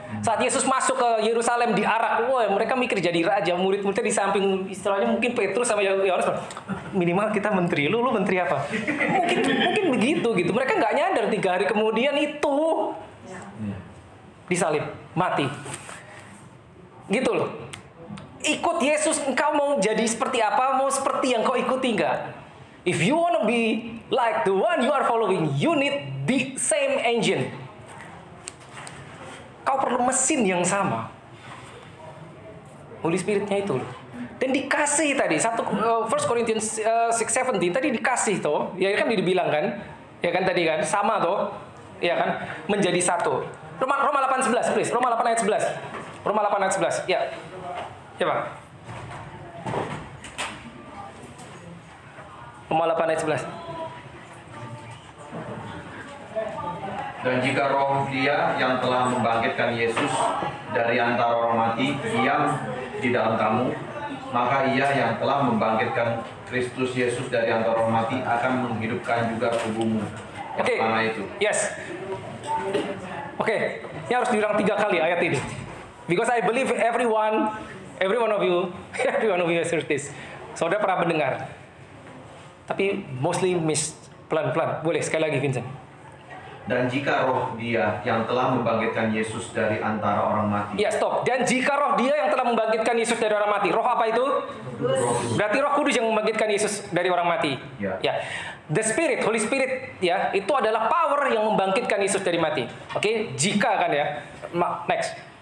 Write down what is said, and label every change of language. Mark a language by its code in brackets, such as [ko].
[id] Saat Yesus masuk ke Yerusalem diarak, wah mereka mikir jadi raja, murid-muridnya di samping, istilahnya mungkin Petrus sama Yohanes, minimal kita menteri, lu menteri apa? Mungkin begitu gitu. Mereka nggak nyadar 3 hari kemudian itu disalib, mati. Gitu loh. Ikut Yesus, engkau mau jadi seperti apa? Mau seperti yang kau ikuti enggak? [en] If you want to be like the one you are following, you need the same engine. [id] Kau perlu mesin yang sama. Holy Spirit-nya itu loh. Dan dikasih tadi, 1 Corinthians 6:17 tadi dikasih toh, ya kan dibilang kan? Ya kan tadi kan, sama toh. Ya kan? Menjadi satu. Roma 8:11 please. Roma 8 ayat 11. Roma 8 ayat 11. Ya. Ya, Pak. Roma 8 ayat 11. Dan jika roh Dia yang telah membangkitkan Yesus dari antara orang mati diam di dalam kamu, maka Ia yang telah membangkitkan Kristus Yesus dari antara orang mati akan menghidupkan juga tubuhmu. Oke. Itu. Yes. Oke. Ini harus diulang 3 kali ayat ini. [en] Because I believe every one of you has heard this. [id] Saudara pernah mendengar. Tapi [en] mostly miss. [id] Pelan-pelan. Boleh sekali lagi, Vincent. Dan jika roh Dia yang telah membangkitkan Yesus dari antara orang mati. Ya, stop. Dan jika roh Dia yang telah membangkitkan Yesus dari orang mati. Roh apa itu? Berarti Roh Kudus yang membangkitkan Yesus dari orang mati. Ya. The Spirit, Holy Spirit, ya, itu adalah power yang membangkitkan Yesus dari mati. Oke, jika kan ya. Next.